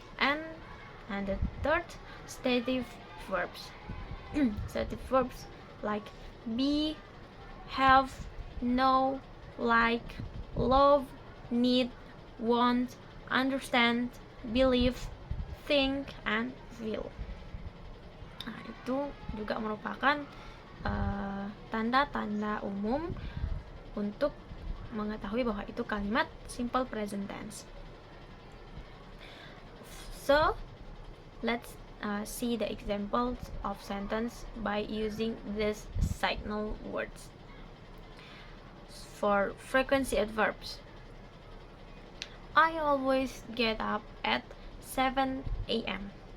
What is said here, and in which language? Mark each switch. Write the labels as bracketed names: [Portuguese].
[English] And the third, stative verbs. Stative verbs like be, have, know, like, love, need, want, understand, believe, think, and feel. [Indonesian] Nah, itu juga merupakan tanda-tanda umum untuk mengetahui bahwa itu kalimat simple present tense. [English] So, let's see the examples of sentence by using these signal words. For frequency adverbs, I always get up at 7 a.m.